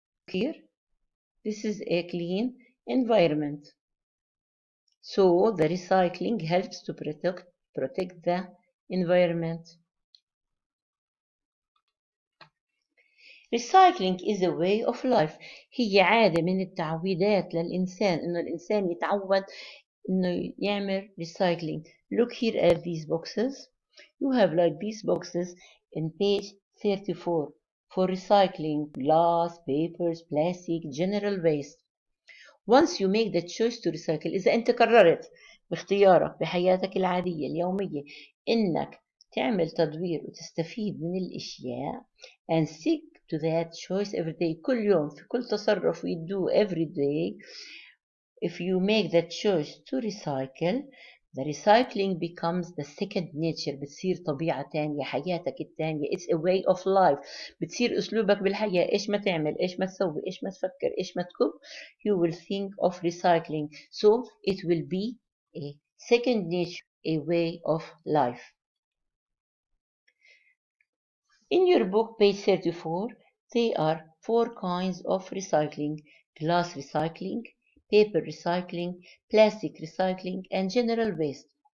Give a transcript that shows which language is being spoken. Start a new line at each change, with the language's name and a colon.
English: Here, this is a clean environment. So the recycling helps to protect the environment. Recycling is a way of life.
Arabic: هي عادة من التعويدات للإنسان، إنه الإنسان يتعود إنه يعمل recycling.
English: Look here at these boxes. You have like these boxes in page 34 for recycling glass, papers, plastic, general waste. Once you make the choice to recycle,
Arabic: إذا أنت قررت باختيارك بحياتك العادية اليومية إنك تعمل تدوير وتستفيد من الأشياء
English: and stick to that choice every day.
Arabic: كل يوم في كل تصرف
English: we do every day. If you make that choice to recycle, the recycling becomes the second nature.
Arabic: بتصير طبيعة تانية، حياتك التانية.
English: It's a way of life.
Arabic: بتصير أسلوبك بالحياة. إيش ما تعمل، إيش ما تسوي، إيش ما تفكر، إيش ما تكب,
English: you will think of recycling. So it will be a second nature, a way of life. In your book, page 34, there are 4 kinds of recycling: glass recycling, paper recycling, plastic recycling, and general waste.